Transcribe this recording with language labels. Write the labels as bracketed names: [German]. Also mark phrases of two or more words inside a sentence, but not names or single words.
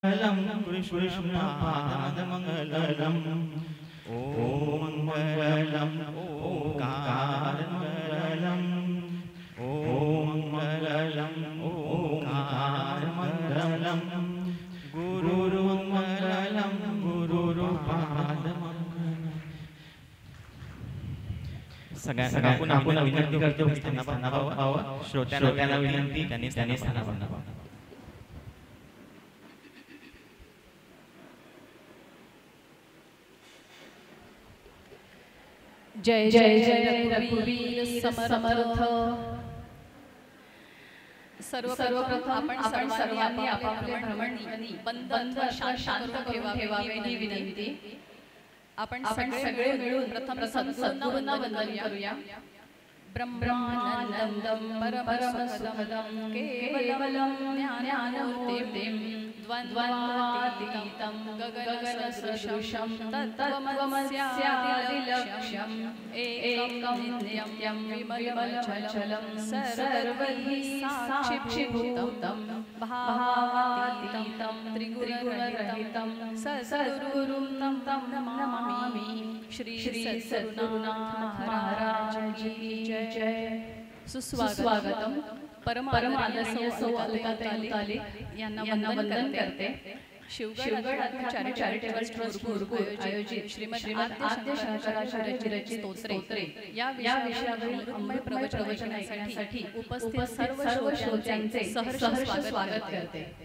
[Sanskrit] कृष्णपादमङ्गलम् ॐ मङ्गलम् ओंकारमङ्गलम् ॐ मङ्गलम् ओंकारमङ्गलम् गुरुर्मङ्गलम् गुरुर्पादमङ्गलम्। [Marathi] सगळ्यांना पुन्हा विनंती करतो की त्यांना श्रोत्यांना विनंती त्यांनी स्थानापन्न व्हावं। जय जय जय रघुवीर समर्थ। सर्वप्रथम आपण सर्वांनी आपापले भ्रमणी बंद शांत ठेवावे ही विनंती। आपण सगळे मिळून प्रथम सद्गुरूंना वंदन करूया। [Sanskrit] ब्रह्मानंदं परमसुखदं केवलं ज्ञानमूर्तिं द्वन्द्वातीतं गगनसदृशं तत्त्वमस्यादिलक्ष्यम् एकं नित्यं विमलमचलं सर्वैः साक्षिभूतं भावातीतं त्रिगुणरहितं सद्गुरुं तं नमामि। [Marathi] श्री सद्गुरुनाथ महाराज की जय। सुस्वागतम। परम आदरणीय सौ अलकाताई मुतालिक यांना वंदन करते। शिवगड चॅरिटेबल ट्रस्ट गुरुकुल आयोजित श्रीमद आद्य शंकराचार्य रचित स्तोत्रे या विषयावरील अमृतमय प्रवचनासाठी उपस्थित सर्व श्रोत्यांचे सहर्ष स्वागत करते।